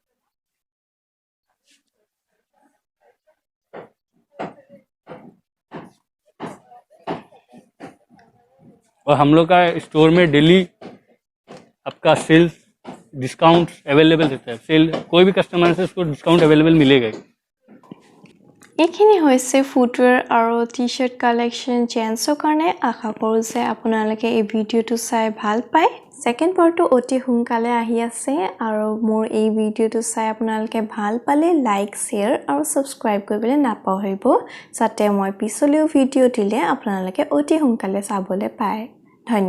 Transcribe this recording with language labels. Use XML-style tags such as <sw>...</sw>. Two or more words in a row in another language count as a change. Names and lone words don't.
<hi>और हम लोग का स्टोर में डेली आपका</hi> <en>sales discount available</en> <hi>रहता है। सेल कोई भी कस्टमर से उसको</hi> <en>discount available</en> <hi>मिलेगा ही।</hi> <as>এইখিনি হৈছে ফুটৱেৰ আৰু</as> <en>T-shirt collection</en> <as>জেন্টছৰ কাৰণে। আশা কৰোঁ যে আপোনালোকে এই ভিডিঅ'টো চাই ভাল পায়।</as> <en>second partটো</en> <as>অতি সোনকালে আহি আছে, আৰু মোৰ এই ভিডিঅ'টো চাই আপোনালোকে ভাল পালে</as> <en>like, share</en> <as>আৰু ছাবস্ক্ৰাইব কৰিবলৈ নাপাহৰিব, যাতে মই পিছলৈও ভিডিঅ' দিলে আপোনালোকে অতি সোনকালে চাবলৈ পায়।</as>